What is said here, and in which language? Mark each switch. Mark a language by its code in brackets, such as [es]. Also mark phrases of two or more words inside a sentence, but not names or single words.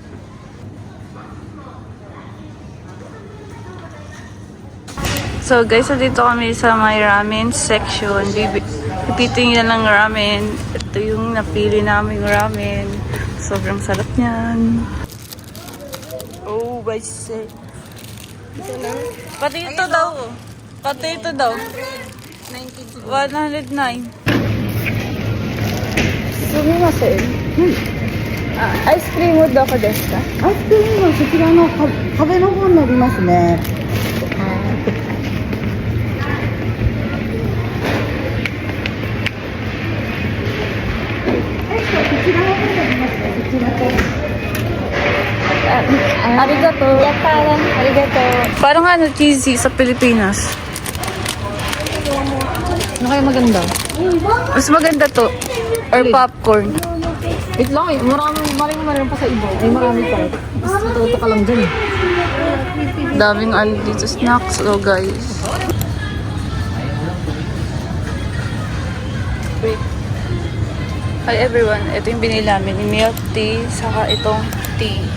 [en] So guys, [tl] dito kami sa may ramen section. Pipiting nila ng ramen. Ito yung napili naming ramen. Sobrang sarap niyan. Oh, baise. Pati ito daw. Pati ito daw. 109. [ja] Sumimasen. アイスクリームどこですか？アイスクリームはそちらの壁の方になりますね。 Arigato. [tl] Parang ano, cheesy sa Pilipinas. Ano kaya maganda? Mas maganda to. Or popcorn. Wait lang eh. Marami pa sa iba. Ay marami pa. Mas matuto ka lang dyan. Daming ano dito, [en] snacks. So guys. Wait. Hi everyone. [tl] Ito yung binili namin. Yung [en] milk tea. [tl] Saka itong tea.